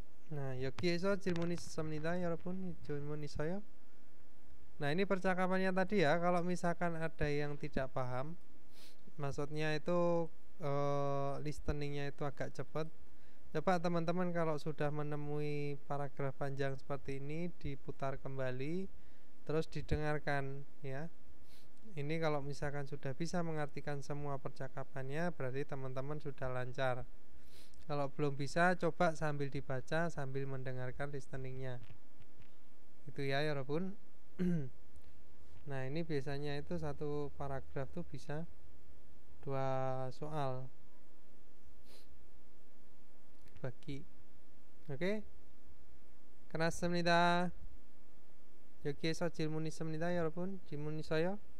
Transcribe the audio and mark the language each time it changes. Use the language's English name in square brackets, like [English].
[Korean] Nah, 여기에서 질문이 있습니다, 여러분. 질문 있어요? [Indonesian] Nah, ini percakapannya tadi ya. Kalau misalkan ada yang tidak paham, maksudnya itu listeningnya itu agak cepat, coba teman-teman kalau sudah menemui paragraf panjang seperti ini diputar kembali, terus didengarkan ya. Ini kalau misalkan sudah bisa mengartikan semua percakapannya, berarti teman-teman sudah lancar. Kalau belum bisa, coba sambil dibaca sambil mendengarkan listeningnya. Itu ya walaupun. Nah ini biasanya itu satu paragraf tuh bisa 2 soal bagi. [English] 오케이? [Korean] 끝났습니다. 여기에서 질문 있습니다, 여러분. 질문 있어요?